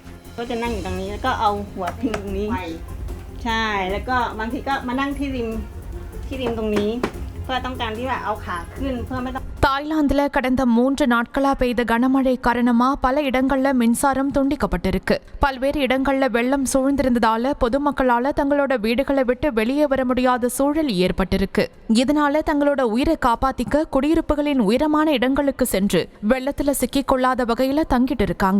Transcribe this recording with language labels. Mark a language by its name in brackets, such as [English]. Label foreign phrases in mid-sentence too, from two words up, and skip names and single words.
[Thai] ก็จะนั่งอยู่ตรงนี้แล้วก็เอาหัวพิงตรงนี้ใช่แล้วก็บางทีก็มานั่งที่ริมตรงนี้เพื่อต้องการที่ว่าเอาขาขึ้นเพื่อไม่ต้อง [Tamil] தாய்லாந்தில் கடந்த 3 நாட்களா பெய்த கனமழை காரணமா பல இடங்கள்ல மின்சாரம் துண்டிக்கப்பட்டிருக்கு. பல்வேறு இடங்கள்ல வெள்ளம் சூழ்ந்திருந்ததால பொதுமக்களால தங்களோட வீடுகளை விட்டு வெளியே வர முடியாத சூழல் ஏற்பட்டிருக்கு. இதனால தங்களோட உயிரை காப்பாத்திக்க குடியிருப்புகளின் உயரமான இடங்களுக்கு சென்று வெள்ளத்துல சிக்கிக் கொள்ளாத வகையில தங்கிட்டு இருக்காங்க.